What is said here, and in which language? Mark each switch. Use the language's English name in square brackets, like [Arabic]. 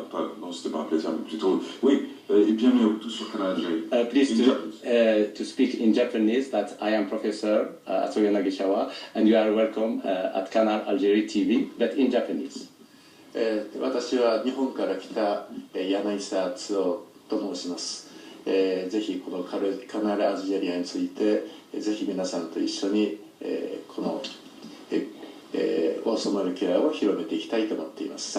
[French] Enfin, non, c'était pas un plaisir, mais plutôt. Oui, et bienvenue à vous tous sur Canal Algérie. [English] Please to speak in Japanese that I am Professor Atsuo Yanagisawa, and you are welcome at Canal Algérie TV, but in Japanese. [Japanese] 私は日本から来た柳沢敦夫と申します。ぜひこのカナルアルジェリアについてぜひ皆さんと一緒にこのオーソマルケアを広めていきたいと思っています。